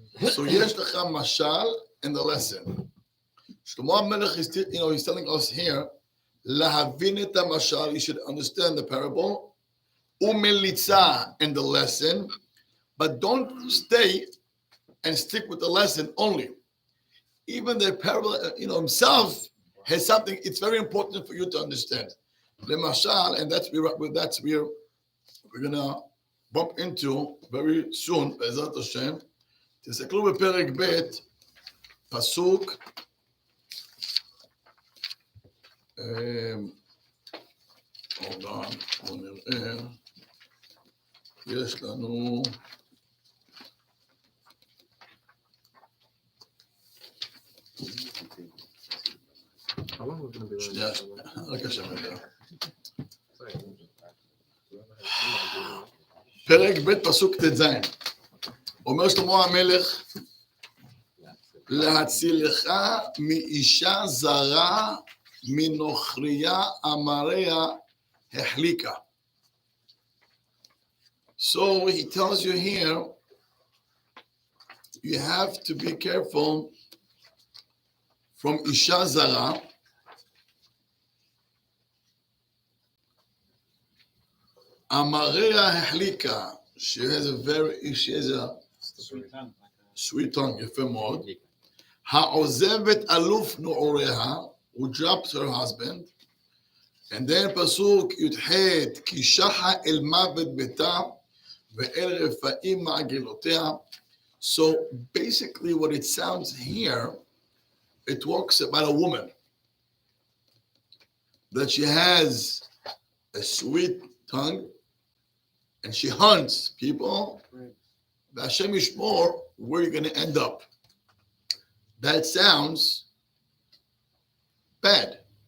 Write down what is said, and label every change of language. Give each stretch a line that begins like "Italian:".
English: So
Hebrew: yesh lecha mashal
English: in the lesson. Shlomo HaMelech is, he's telling us here,
Hebrew: lahavin et mashal,
English: you should understand the parable, umelitza in the lesson, but don't stay and stick with the lesson only. Even the parable, himself has something. It's very important for you to understand. The mashal, and that's where we're gonna bump into very soon. Be'ezrat Hashem.
Hebrew: תסתכלו בפרק ב' פסוק
English: hold on,
Hebrew: בואו נראה, יש לנו שנייה, רק השם יודע. פרק ב' פסוק ט"ז. אומר שלמה המלך, להצילך מאישה זרה, מנוכריה אמריה החליקה.
English: So he tells you here, you have to be careful from isha zara. Amareya
Hebrew: החליקה,
English: she has a sweet tongue,
Hebrew: יפה מאוד. העוזבת אלוף נעוריה,
English: who drops her husband. And then
Hebrew: פסוק י"ח, כי שחה אל מוות ביתה, ואל רפאים מעגלותיה.
English: So basically what it sounds here, it talks about a woman, that she has a sweet tongue, and she hunts people. Hashem Yishmor, where you're going to end up. That sounds bad.